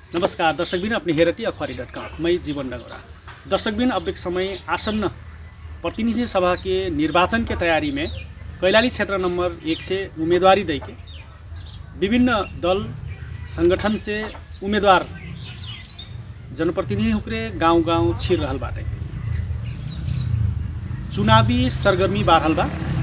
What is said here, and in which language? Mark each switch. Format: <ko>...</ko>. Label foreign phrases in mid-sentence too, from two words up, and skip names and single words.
<thl>नमस्कार दर्शकबिन, अपने हेरटी अखबारी.com मैं जीवन डंगोरा। दर्शकबिन, अब एक समय आसन्न प्रतिनिधि सभा के निर्वाचन के तैयारी में कैलाली क्षेत्र नंबर 1 से उम्मीदवारी दे के विभिन्न दल संगठन से उम्मीदवार जनप्रतिनिधि हुक्रे गांव-गांव छिर रहल बाटे। चुनावी सरगर्मी बारहल बा।</thl>